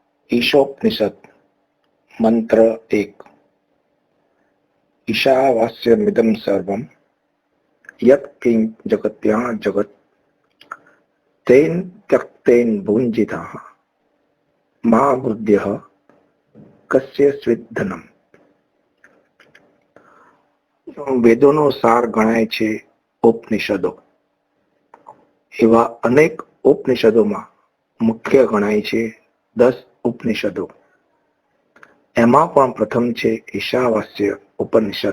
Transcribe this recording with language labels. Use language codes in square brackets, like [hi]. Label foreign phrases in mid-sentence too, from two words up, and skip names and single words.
[sa] ईशोपनिषद मंत्र 1। ईशावास्यमिदं सर्वं यत्किं जगत्यां जगत् तेन त्यक्तेन भुञ्जितः मा वृद्ध्यः कस्यचित् धनम्। [gu] વેદોનો સાર ગણાય છે ઉપનિષદો. એવા અનેક ઉપનિષદોમાં મુખ્ય ગણાય છે 10 ઉપનિષદો. એમાં પણ પ્રથમ છે ઈશાવાસ્ય ઉપનિષદ.